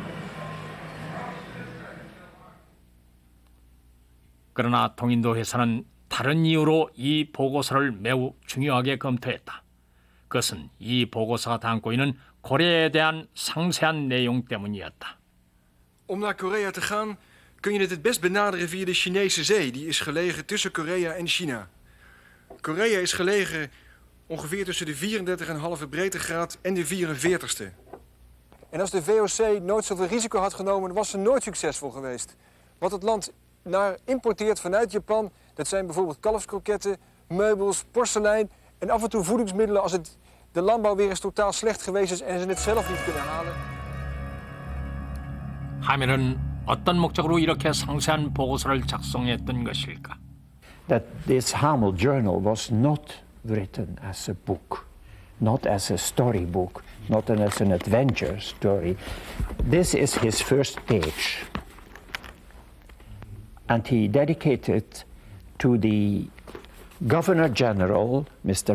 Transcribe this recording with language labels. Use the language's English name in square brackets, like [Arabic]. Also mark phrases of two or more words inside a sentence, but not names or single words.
[Korean] 그러나 동인도 회사는 다른 이유로 이 보고서를 매우 중요하게 검토했다. 그것은 이 보고서가 담고 있는 고려에 대한 상세한 내용 때문이었다. [Dutch] Om naar Korea te gaan kun je het best benaderen via de Chinese Zee. Die is gelegen tussen Korea en China. Korea is gelegen ongeveer tussen de 34,5 breedtegraad en de 44ste. En als de VOC nooit zoveel risico had genomen, was ze nooit succesvol geweest. Wat het land importeert vanuit Japan, dat zijn bijvoorbeeld kalfskroketten, meubels, porselein en af en toe voedingsmiddelen als de landbouw weer eens totaal slecht geweest is en ze het zelf niet kunnen halen. [Korean] 하멜은 어떤 목적으로 이렇게 상세한 보고서를 작성했던 것일까? [English] That this Hamel journal was not written as a book, not as a storybook, not as an adventure story. This is his first page. And he dedicated to the Governor General, Mr.